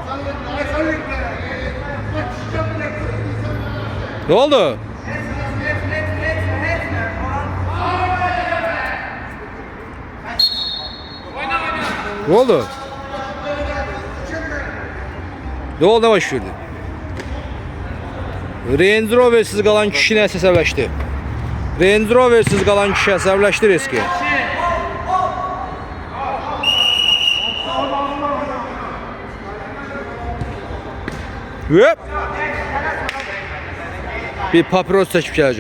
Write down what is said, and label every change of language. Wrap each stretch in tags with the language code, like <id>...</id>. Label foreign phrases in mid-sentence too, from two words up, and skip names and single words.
<tr>Ne oldu? Ne oldu? Ne oldu, ne başlıyordu?</tr> <az>Range Rover'siz qalan kişi nə əsəbləşdi? Range Rover'siz qalan kişi əsəbləşdi riski. Hop! Bir papiros çəkib gələcək.</az>